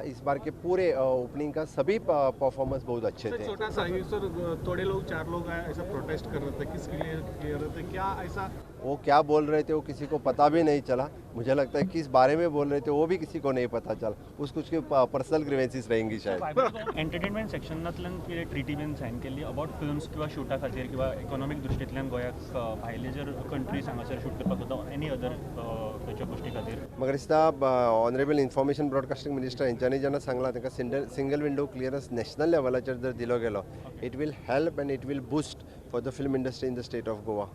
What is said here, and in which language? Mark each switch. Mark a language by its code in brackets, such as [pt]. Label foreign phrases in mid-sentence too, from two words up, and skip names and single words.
[hi] इस बार के पूरे ओपनिंग का सभी परफॉर्मेंस बहुत अच्छे थे. छोटा सा ही सर थोड़े लोग 4 लोग ऐसा प्रोटेस्ट कर रहे थे किसके लिए कर रहे थे क्या ऐसा वो क्या बोल रहे थे वो किसी को पता भी नहीं चला. मुझे लगता है किस बारे में बोल रहे थे वो भी किसी को नहीं पता चला. कुछ [en] personal grievances [hi] रहेंगी शायद. [kok] एंटरटेनमेंट सेक्शनांतल्यान कितें ट्रिटमेंट सायन केल्ली [en] about films [kok] किंवा शूटा खातीर किंवा इकॉनॉमिक दृश्टींतल्यान गोंयाक भायले जर कंट्रीज हांगासर शूट करपाक वता [en] any other [kok] खंयच्या गोश्टी खातीर म्हाका दिसता [en] honourable information broadcasting minister [kok] हेंच्यांनी जेन्ना सांगलां तांकां [en] single window clearance [kok] नॅशनल लेवलाचेर जर दिलो गेलो [en] it will help and it will boost for the film industry in the state of Goa.